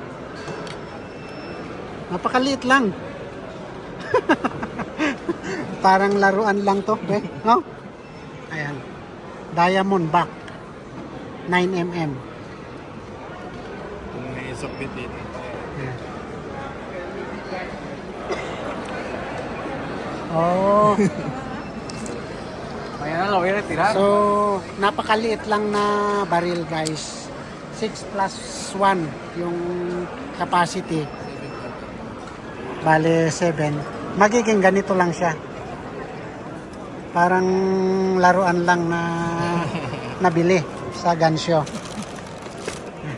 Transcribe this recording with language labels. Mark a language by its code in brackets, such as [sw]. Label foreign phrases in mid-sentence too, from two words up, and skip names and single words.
[tl] Napakaliit lang. Parang laruan lang to, no? Ayan. Diamond back. 9mm. Kung may isokbit dito. Ayan. Oh. [es] Mañana lo voy a retirar. [tl] So, napakaliit lang na baril, guys. 6+1 yung capacity. Bale, 7. Magiging ganito lang siya. Parang laruan lang na nabili sa [en] gun show.